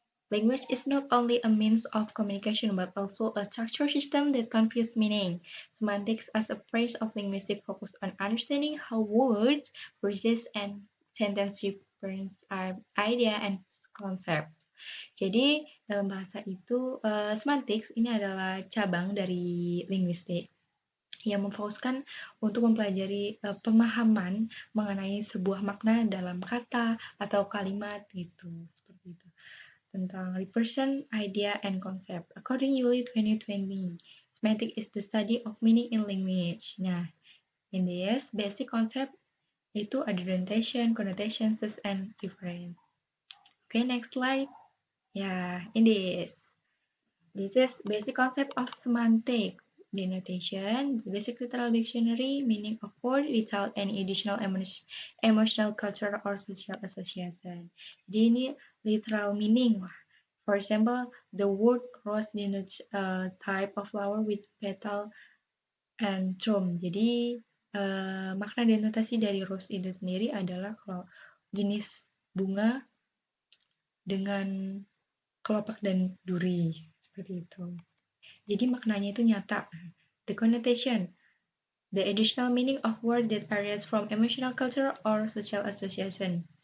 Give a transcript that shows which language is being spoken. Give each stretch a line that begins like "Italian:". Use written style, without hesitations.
English: Language is not only a means of communication but also a structured system that conveys meaning. Semantics as a phrase of linguistic focus on understanding how words, phrases, and sentences represent idea and concepts.
Indonesian: Jadi dalam bahasa itu semantics ini adalah cabang dari linguistik yang memfokuskan untuk mempelajari pemahaman mengenai sebuah makna dalam kata atau kalimat gitu, seperti itu. Tentang
English: represent, idea, and concept. According Yuli 2020, semantic is the study of meaning in language.
Indonesian: Nah,
English: in this basic concept
Indonesian: itu ada
English: denotation, connotation, sense, and reference. Okay, next slide. Yeah, in this. This is basic concept of semantic. Denotation, basic literal dictionary, meaning of word without any additional emotional, cultural, or social association.
Indonesian: Jadi ini
English: literal meaning lah. For example, the word rose denotes a type of flower with petal and thorn.
Indonesian: Jadi makna denotasi dari rose itu sendiri adalah kalau jenis bunga dengan kelopak dan duri seperti itu. Jadi maknanya itu nyata.
English: The connotation, the additional meaning of word that arises from emotional, cultural, or social association.